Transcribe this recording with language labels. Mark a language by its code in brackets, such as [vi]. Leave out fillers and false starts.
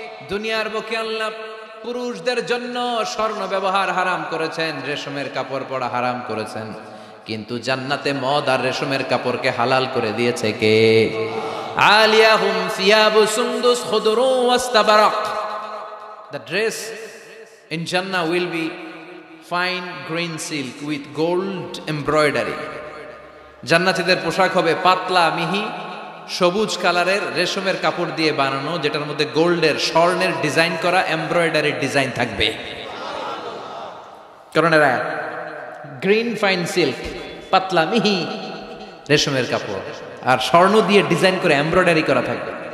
[bn] দুনিয়ার বুকে আল্লাহ পুরুষদের জন্য স্বর্ণ ব্যবহার হারাম করেছেন, রেশমের কাপড় পরা হারাম করেছেন, কিন্তু জান্নাতে মদ আর রেশমের কাপড়কে হালাল করে দিয়েছে কে? [ar] আলিয়াহুম সিয়াবু সুন্দুস খুদরু ওয়াস্তাবারাক। [en] The dress in Jannah will be fine green silk with gold embroidery. [bn] জান্নাতীদের পোশাক হবে পাতলা মিহি সবুজ কালারের রেশমের কাপড় দিয়ে বানানো, যেটার মধ্যে গোল্ডের স্বর্ণের ডিজাইন করা এমব্রয়ডারির ডিজাইন থাকবে। কারণ এরা গ্রিন ফাইন সিল্ক, পাতলা মিহি রেশমের কাপড় আর স্বর্ণ দিয়ে ডিজাইন করে এমব্রয়ডারি করা থাকবে।